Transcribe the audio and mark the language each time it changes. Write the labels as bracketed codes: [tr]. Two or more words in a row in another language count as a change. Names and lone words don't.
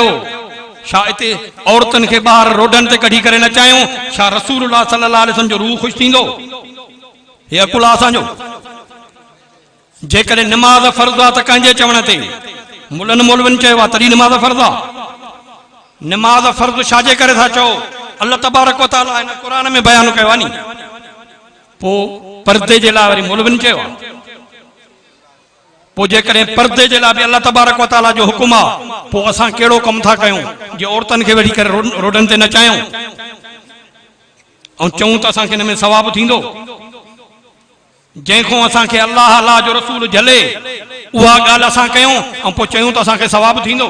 [sd] छा हिते औरतुनि खे ॿाहिरि रोडनि ते कढी करे नचायूं? छा रसूलुल्लाह [ar] صلى الله عليه وسلم [sd] जो रूह ख़ुशि थींदो? हे अकुला असांजो। जेकॾहिं निमाज़ फ़र्ज़ आहे त कंहिंजे चवण ते मुलनि मौलविन चयो आहे तॾहिं निमाज़ फ़र्ज़ आहे। निमाज़ फ़र्ज़ छाजे करे था चओ? [ar] الله تبارك وتعالى [sd] हिन क़ुरान में बयान कयो आहे नी। पोइ पर्दे जे लाइ वरी मौलविन चयो आहे। पोइ जेकॾहिं पर्दे जे लाइ बि [ar] الله تبارك وتعالى [sd] जो हुकुम आहे पोइ असां कहिड़ो कमु था कयूं जे औरतुनि खे वेठी करे रोडनि ते नचायूं ऐं चऊं त असांखे हिन में सवाबु थींदो? जंहिंखां असांखे अल्लाह अल्लाह जो रसूल झले उहा ॻाल्हि असां कयूं ऐं पोइ चयूं त असांखे सवाबु थींदो?